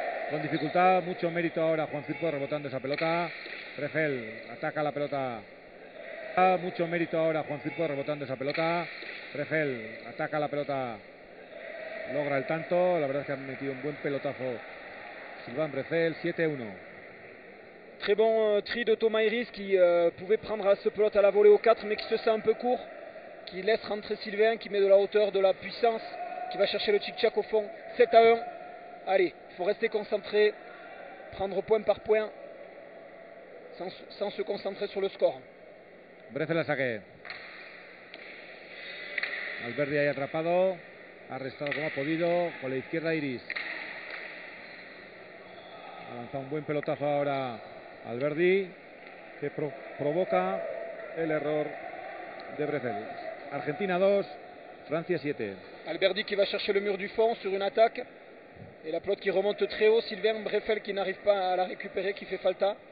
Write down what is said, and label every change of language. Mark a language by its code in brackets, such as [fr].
[es] Con dificultad, mucho mérito ahora Juan Firpo rebotando esa pelota. Breffel ataca la pelota. Mucho mérito ahora Juan Firpo rebotando esa pelota. Breffel ataca la pelota. Logra el tanto. La verdad es que han metido un buen pelotazo Sylvain Breffel. 7-1. [fr] Très bon tri de Thomas Iris qui pouvait prendre ce pelote à la volée au 4 mais qui se sent un peu court. Qui laisse rentrer Sylvain, qui met de la hauteur, de la puissance, qui va chercher le tchic-tchac au fond. 7-1. Allez, il faut rester concentré, prendre point par point, sans se concentrer sur le score. [es] Breffel la saque. Alberdi ahí atrapado, ha restado como ha podido, con la izquierda Iris. Ha lanzado un buen pelotazo ahora Alberdi, que provoca el error de Breffel. Argentina 2, Francia 7. [fr] Alberdi qui va chercher le mur du fond sur une attaque. Et la pelote qui remonte très haut. Sylvain Breffel qui n'arrive pas à la récupérer, qui fait falta.